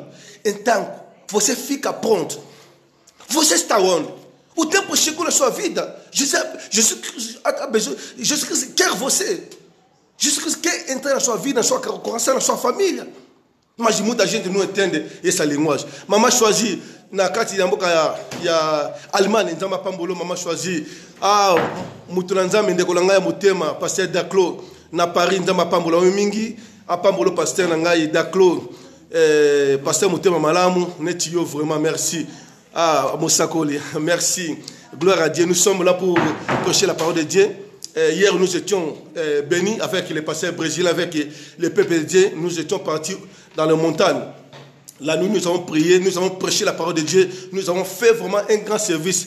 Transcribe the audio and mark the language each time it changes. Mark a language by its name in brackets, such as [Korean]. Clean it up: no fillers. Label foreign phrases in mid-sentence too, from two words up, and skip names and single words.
[Portuguese] Então, você fica pronto. Você está onde? O tempo chegou na sua vida. Jesus Cristo quer você. Jesus Cristo quer entrar na sua vida, na sua coração, na sua família. Mas muita gente não entende essa linguagem. [Lingala] Mamãe choisi na kati ya mboka ya Allemagne nzamba pambolo mama choisi mutunanzambe ndeko na ngai motema pasteur Daclo na Paris nzamba pambolo mingi apambolo pasteur na ngai Daclo pasteur motema malamu neti yo [French] vraiment merci [Lingala] Mosakoli [French] merci gloire à Dieu. Nous sommes là pour prêcher la parole de Dieu. Hier nous étions bénis avec les pasteurs brésiliens, avec le peuple de Dieu. Nous étions partis dans les montagnes. La nuit, nous avons prié, nous avons prêché la parole de Dieu, nous avons fait vraiment un grand service.